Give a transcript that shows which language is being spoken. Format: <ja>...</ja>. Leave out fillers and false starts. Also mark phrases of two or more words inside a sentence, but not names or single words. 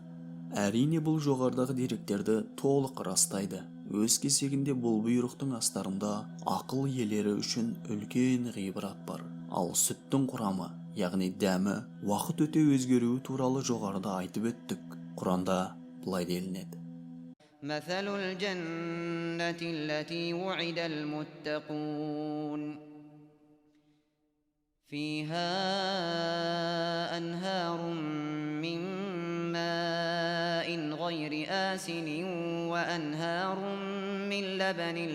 <kk>Әрине бұл жоғарыдағы деректерді толық растайды. Өз кезегінде бұл бұйрықтың астарында ақыл иелері үшін үлкен ғибрат бар. Ал сүттің құрамы, яғни дәмі, уақыт өте өзгеруі туралы жоғарыда айтып өттік. Құранда былай делінеді.</kk> <ar>مثل الجنة التي وعد المتقون فيها أنهار من ماء غير آسن وأنهار من لبن</ar>